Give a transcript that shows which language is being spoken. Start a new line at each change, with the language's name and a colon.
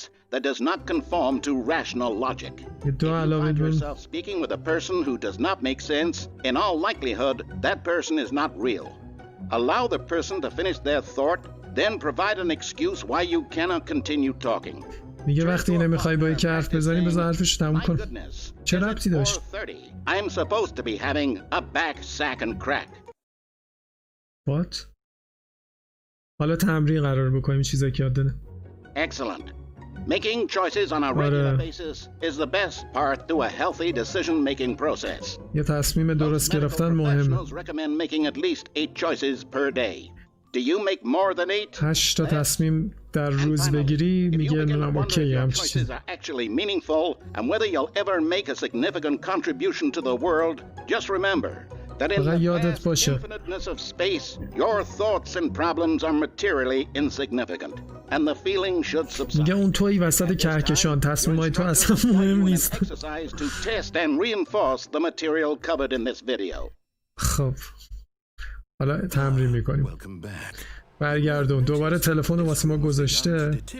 English: that does not conform to rational logic. If you find yourself speaking with a person who does not make sense, in all likelihood, that person is not real. Allow the person to finish their thought, then provide an excuse why you cannot continue talking.
Persian: میگه وقتی نمیخوای با یکی حرف بزنی بذار حرفش تموم کن. چه ربطی داشت؟
English: I'm supposed to be having a back sack and crack. What?
Persian: حالا تمرین قرار بکنیم چیزایی که یاد داده.
English: Excellent. Making choices on a regular basis is the best part to a healthy decision-making process.
Persian: یه تصمیم درست گرفتن مهمه.
English: recommend making at least 8 choices per day. Do you make more than 8?
Persian: 8 تا تصمیم در روز بگیری میگه من اوکی هم چیزی.
English: Actually meaningful and whether you'll ever make a significant contribution to the world, just remember that in the
Persian: یادت باشه
English: infiniteness of space, your thoughts and problems are materially insignificant, and the feeling should subside.
Persian: میگه اون توی وسط کهکشان تصمیمای تو اصلا مهم نیست.
English: To test and reinforce the material covered in this video.
Persian: خب حالا تمرین میکنیم. برگردون. دوباره تلفن رو واسه ما گذاشته.